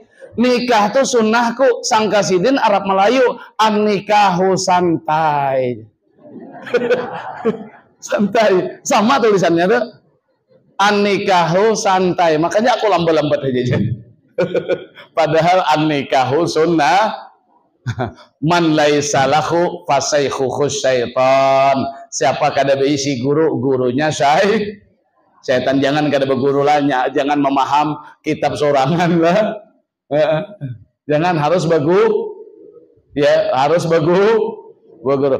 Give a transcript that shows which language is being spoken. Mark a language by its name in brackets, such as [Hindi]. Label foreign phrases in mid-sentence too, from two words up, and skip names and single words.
[Banjar] Nikah tuh sunnahku, sangka sidin Arab Melayu, an-nikahu santai. Santai, sama tulisannya tuh. An-nikahu santai, makanya aku lambat-lambat aja. Padahal [Arabic] النكاح سنة. من ليس له فشيخه شيطان. [Banjar] Siapa kada berisi guru, gurunya setan. Jangan kada berguru lah, jangan memaham kitab sorangan lah. Jangan harus ya harus beguru.